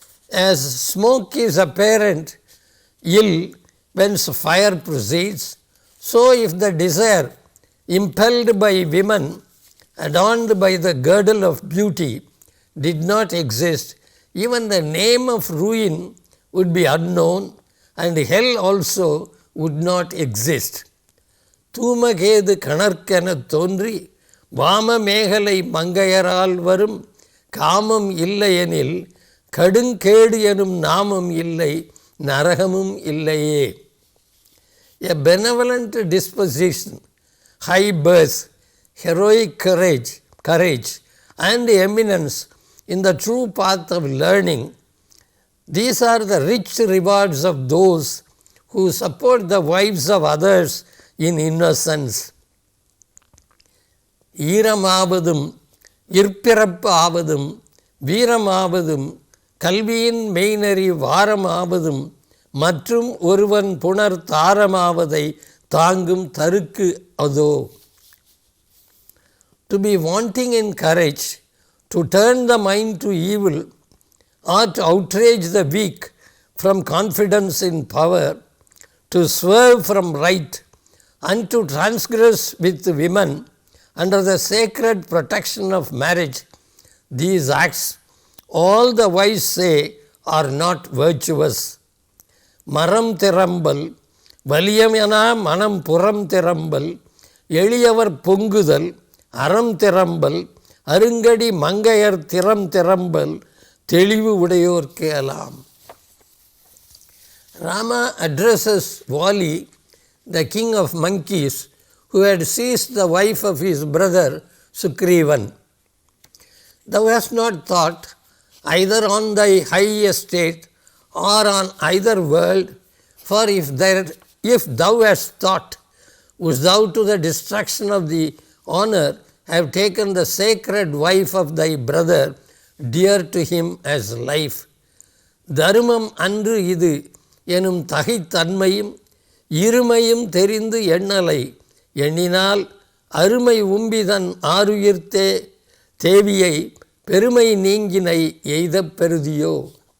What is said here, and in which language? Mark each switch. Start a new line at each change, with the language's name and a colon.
English: As smoke is apparent ill whence fire proceeds, so if the desire impelled by women adorned by the girdle of beauty did not exist, even the name of ruin would be unknown and hell also would not exist.
Tamil: தூமகேது கணற்கெனத் தோன்றி வாம மேகலை மங்கையரால் வரும் காமம் இல்லையெனில் கடுங்கேடு எனும் நாமம் இல்லை நரகமும் இல்லையே.
English: A benevolent disposition, high birth, heroic courage and eminence in the true path of learning, these are the rich rewards of those who support the wives of others in innocence.
Tamil: ஈரமாவதும் இற்பிறப்பு ஆவதும் வீரமாவதும் கல்வியின் மெய்நெறி வாரமாவதும் மற்றும் ஒருவன் புனர் தாரமாவதை தாங்கும் தருக்கு அதோ.
English: To be wanting in courage, to turn the mind to evil, or to outrage the weak from confidence in power, to swerve from right, and to transgress with women under the sacred protection of marriage, these acts, all the wise say, are not virtuous.
Tamil: மரம் திறம்பல் வலியமெனா மனம் புறம் திறம்பல் எளியவர் பொங்குதல் அறம் திறம்பல் அருங்கடி மங்கையர் திறம்பல் தெளிவு உடையோர் கேளாம்.
English: Rama addresses Vali, the king of monkeys, who had seized the wife of his brother Sugrivan. Thou hast not thought either on thy high estate or on either world, for if thou hast thought, wouldst thou to the destruction of the honor have taken the sacred wife of thy brother, dear to him as life.
Tamil: தருமம் அன்று இது எனும் தகைத்தன்மையும் இருமையும் தெரிந்து எண்ணலை எண்ணினால் அருமை உம்பிதன் ஆருயிர்த்தே தேவியை பெருமை நீங்கினை எய்தப் பெறுதியோ.